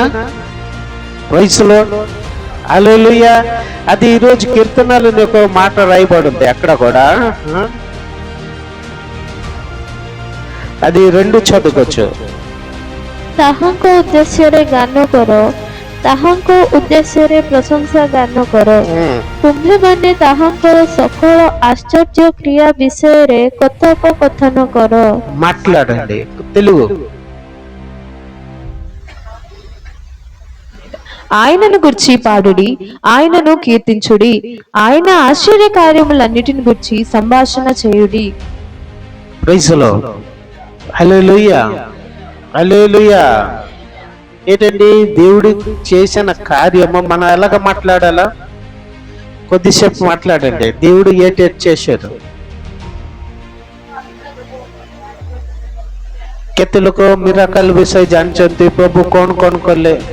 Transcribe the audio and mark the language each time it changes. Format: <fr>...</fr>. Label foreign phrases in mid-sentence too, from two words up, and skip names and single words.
<en>Praise the Lord, hallelujah.</en> <te>అది ఈరోజు కీర్తనలు ఒక మాట రాయబడింది అక్కడ కూడా, అది 2 చదువుకోవచ్చు।</te> <or>ତାହାଙ୍କ ଉଦ୍ଦେଶ୍ୟରେ ଗାନ କର, ତାହାଙ୍କ ଉଦ୍ଦେଶ୍ୟରେ ପ୍ରଶଂସା ଗାନ କର, ତୁମ୍ଭେମାନେ ତାହାଙ୍କର ସକଳ ଆଶ୍ଚର୍ଯ୍ୟ କ୍ରିୟା ବିଷୟରେ କଥୋପକଥନ କର।</or> <te>మాట్లాడండి తెలుగు। ఆయనను గుర్చి పాడుడి, ఆయనను కీర్తించుడి, ఆయన ఆశ్చర్య కార్యములన్నిటిని గుర్చి సంభాషణ చేయుడి।</te> <en>Praise the Lord, hallelujah hallelujah.</en> <te>ఏంటండి? దేవుడు చేసిన కార్యము మనం ఎలాగ మాట్లాడాలా? కొద్దిసేపు మాట్లాడండి, దేవుడు ఏటి చేశాడు।</te> <or>କେତେ ଲୋକ ମିରାକଲ ବିଷୟ ଜାଣିଛନ୍ତି, ପ୍ରଭୁ କଣ କଣ କଲେ।</or>